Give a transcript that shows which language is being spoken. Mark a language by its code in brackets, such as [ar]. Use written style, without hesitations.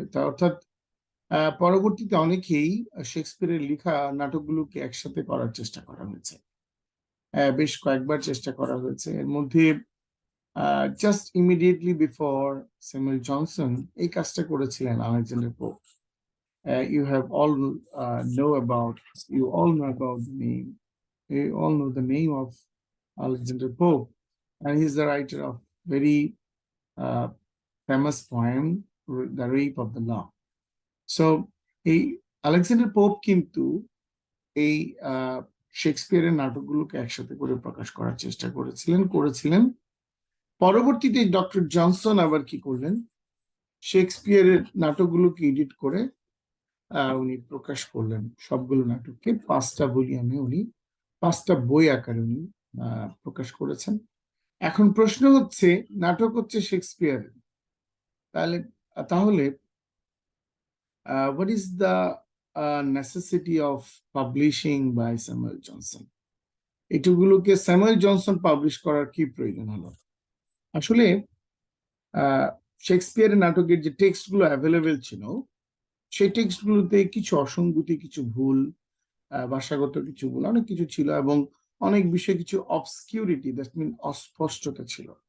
[bn] অর্থাৎ পরবর্তীতে অনেকেই শেক্সপিয়ারের লেখা নাটকগুলোকে একসাথে করার চেষ্টা করা হয়েছে, বেশ কয়েকবার চেষ্টা করা হয়েছে। এর মধ্যে [en] just immediately before [bn] Samuel Johnson এই কাজটা করেছিলেন Alexander pope. [en] You have all know about the name. You all know the name of Alexander Pope, and he's the writer of very famous poem, The Rape of the Lock. [bn] So এই Alexander pope কিন্তু এই শেক্সপিয়ারের নাটকগুলোকে একসাথে করে প্রকাশ করার চেষ্টা করেছিলেন। পরবর্তীতে doctor Johnson আবার কি করলেন, শেক্সপিয়ারের নাটকগুলোকে এডিট করে উনি প্রকাশ করলেন। সবগুলো নাটককে 5টা ভলিউমে উনি 5টা বই আকারে উনি প্রকাশ করেছেন। এখন প্রশ্ন হচ্ছে, নাটক হচ্ছে শেক্সপিয়ারের, তাহলে [en] what is the necessity of publishing by Samuel Johnson? [bn] এটুগুলোকে Samuel Johnson publish করার কি প্রয়োজন হলো? আসলে শেক্সপিয়ারের নাটকের যে টেক্সটগুলো অ্যাভেলেবেল ছিল, সেই টেক্সটগুলোতে কিছু অসঙ্গতি, কিছু ভুল, ভাষাগত কিছু ভুল, অনেক কিছু ছিল, এবং অনেক বিষয়ে কিছু অবসকিউরিটি, [en] that mean [bn] অস্পষ্টতা ছিল।